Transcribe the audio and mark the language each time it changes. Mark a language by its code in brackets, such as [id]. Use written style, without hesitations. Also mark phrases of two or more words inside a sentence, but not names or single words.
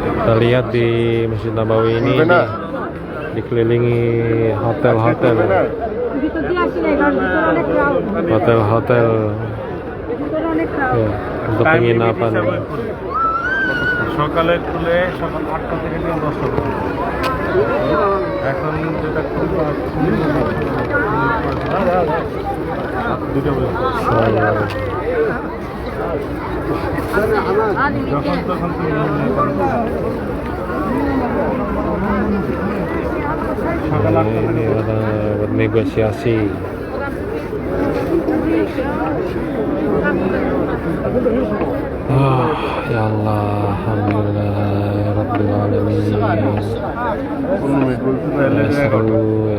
[id] Kita lihat di Masjid Nabawi ini dikelilingi hotel-hotel. Hotel-hotel ya, untuk penginapan. [bn] সকালে খুলে সকাল 8টা থেকে 10টা পর্যন্ত। এখন যেটা দুটো পর্যন্ত। যখন তখন তুমি সকাল 8টা [id] Ini orang bernegosiasi. [ar] يا الله، الحمد لله رب العالمين. [id] Seru ya.